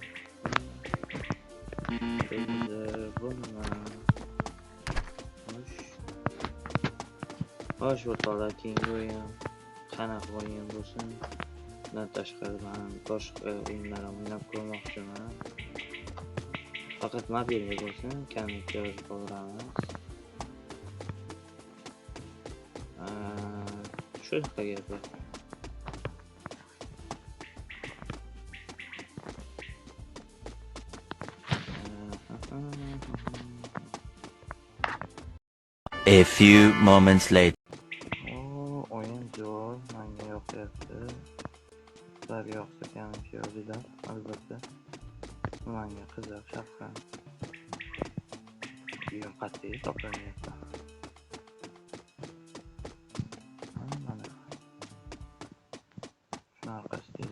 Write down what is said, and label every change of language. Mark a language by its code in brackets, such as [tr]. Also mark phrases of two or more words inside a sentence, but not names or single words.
[uz] Xo'sh, o'rtoqlar, keyingi o'yin qanaqa o'yin bo'lsin? Bundan tashqari men boshqa o'yinlar ham o'ynab ko'rmoqchiman. Faqat mobilda bo'lsin, kommentga yozib qoldiramiz. Shunaqa gaplar. [en] A few moments later. [uz] O'yin zo'r, menga yoqyapti. Sizlarga yoqsa kommentga yozinglar, albatta. Menga qiziq, shafqat. Uyim qat'iy topilmayapti. Mana shunaqa stilda.